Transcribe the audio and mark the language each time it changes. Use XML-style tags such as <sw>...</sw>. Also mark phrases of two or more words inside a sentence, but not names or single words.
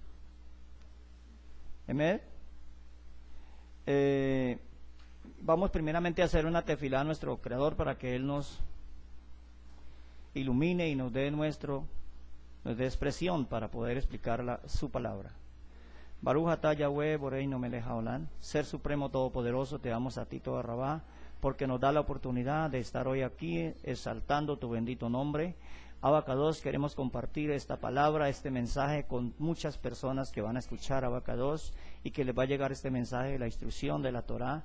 <es>Amén. Vamos primeramente a hacer una tefilá a nuestro Creador para que Él nos ilumine y nos dé expresión para poder explicar su palabra.</es> <he>ברוך אתה יהוה בוראינו מלך העולם,</he> <es>Ser Supremo Todopoderoso, te damos a ti toda Rabá, porque nos da la oportunidad de estar hoy aquí exaltando tu bendito nombre. Abacados, queremos compartir esta palabra, este mensaje con muchas personas que van a escuchar Abacados y que les va a llegar este mensaje, la instrucción de la Torá.</es>